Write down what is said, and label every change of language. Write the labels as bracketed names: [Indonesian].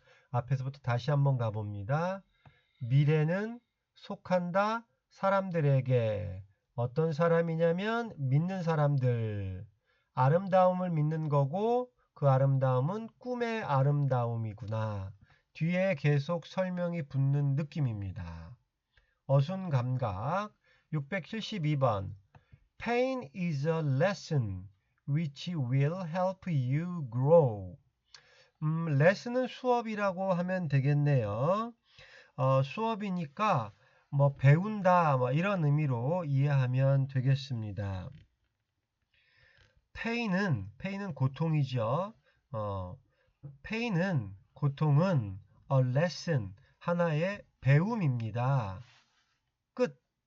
[Korean] 앞에서부터 다시 한번 가봅니다. 미래는 속한다 사람들에게. 어떤 사람이냐면 믿는 사람들. 아름다움을 믿는 거고 그 아름다움은 꿈의 아름다움이구나. 뒤에 계속 설명이 붙는 느낌입니다. 어순 감각 672번. [English] Pain is a lesson which will help you grow. [Korean] 레슨은 수업이라고 하면 되겠네요. 수업이니까 뭐 배운다 뭐 이런 의미로 이해하면 되겠습니다. pain은 고통이죠. pain은 고통은 a lesson, 하나의 배움입니다. 끝.